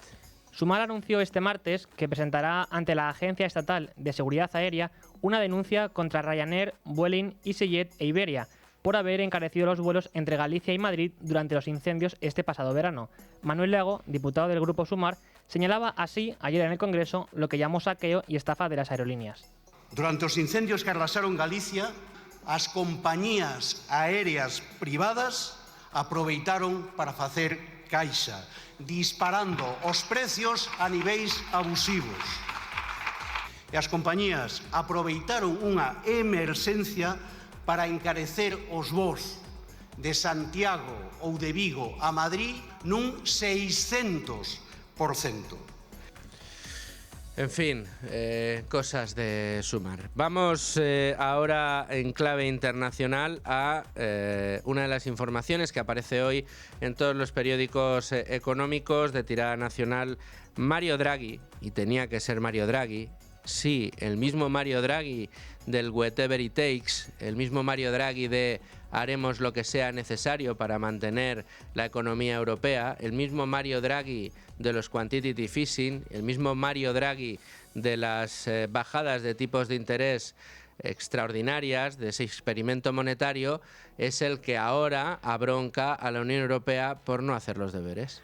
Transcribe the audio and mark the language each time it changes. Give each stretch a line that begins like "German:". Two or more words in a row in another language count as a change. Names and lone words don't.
Spanish: Sumar anunció este martes que presentará ante la Agencia Estatal de Seguridad Aérea una denuncia contra Ryanair, Vueling, EasyJet e Iberia por haber encarecido los vuelos entre Galicia y Madrid durante los incendios este pasado verano. Manuel Lago, diputado del Grupo Sumar, señalaba así ayer en el Congreso lo que llamó saqueo y estafa de las aerolíneas.
Galician: Durante os incendios que arrasaron Galicia, as compañías aéreas privadas aproveitaron para facer caixa, disparando os precios a niveis abusivos. E as compañías aproveitaron unha emerxencia para encarecer os voos de Santiago ou de Vigo a Madrid nun 600%.
Spanish: En fin, cosas de Sumar. Vamos ahora en clave internacional a una de las informaciones que aparece hoy en todos los periódicos económicos de tirada nacional. Mario Draghi, y tenía que ser Mario Draghi, sí, el mismo Mario Draghi del
English: whatever it takes,
Spanish: el mismo Mario Draghi de haremos lo que sea necesario para mantener la economía europea, el mismo Mario Draghi de los
English: quantitative easing,
Spanish: el mismo Mario Draghi de las bajadas de tipos de interés extraordinarias, de ese experimento monetario, es el que ahora abronca a la Unión Europea por no hacer los deberes.